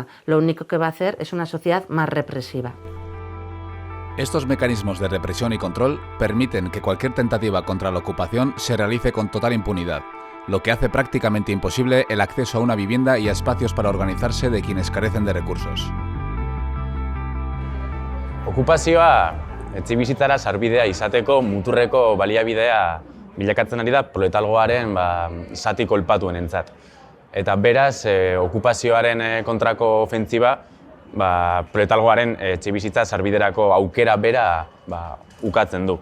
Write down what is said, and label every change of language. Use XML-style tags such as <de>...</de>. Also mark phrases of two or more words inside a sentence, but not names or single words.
<es>Lo único que va a hacer es una sociedad más represiva. Estos mecanismos de represión y control permiten que cualquier tentativa contra la ocupación se realice con total impunidad, lo que hace prácticamente imposible el acceso a una vivienda y a espacios para organizarse de quienes carecen de recursos.</es> <eu>Okupazioa etxebizitzara sarbidea izateko muturreko baliabidea bilakatzen ari da proletalgoaren zati kolpatuenentzat. Eta beraz, okupazioaren kontrako ofentziba proletalgoaren etxebizitza sarbiderako aukera bera ukatzen du.</eu>